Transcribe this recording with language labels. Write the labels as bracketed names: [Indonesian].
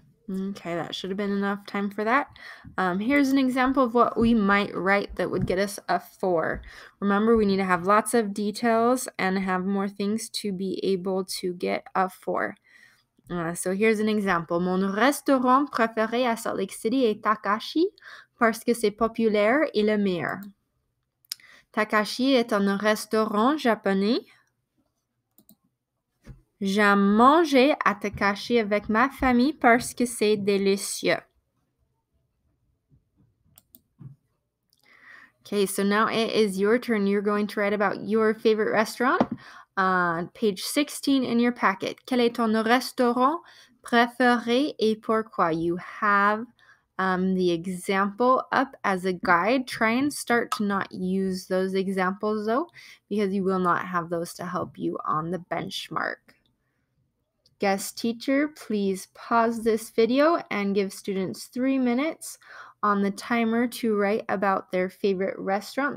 [English] Okay, that should have been enough time for that. Here's an example of what we might write that would get us a 4. Remember, we need to have lots of details and have more things to be able to get a 4. So here's an example. [French] Mon restaurant préféré à Salt Lake City est Takashi parce que c'est populaire et le meilleur. Takashi est un restaurant japonais. J'aime manger à Takashi avec ma famille parce que c'est délicieux. [English] Okay, so now it is your turn. You're going to write about your favorite restaurant. Page 16 in your packet. [French] Quel est ton restaurant préféré et pourquoi? [English] You have the example up as a guide. Try and start to not use those examples though, because you will not have those to help you on the benchmark. Guest teacher, please pause this video and give students 3 minutes on the timer to write about their favorite restaurant.